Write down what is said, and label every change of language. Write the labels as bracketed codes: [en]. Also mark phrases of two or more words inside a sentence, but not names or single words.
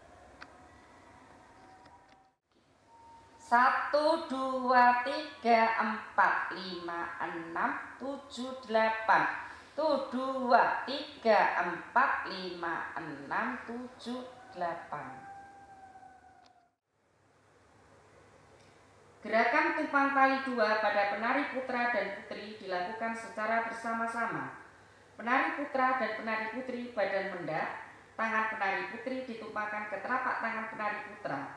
[id] Satu, dua, tiga, empat, lima, enam, tujuh, delapan. Satu, dua, tiga, empat, lima, enam, tujuh, delapan. Gerakan tumpang tali dua pada penari putra dan putri dilakukan secara bersama-sama. Penari putra dan penari putri badan mendak, tangan penari putri ditumpangkan ke telapak tangan penari putra.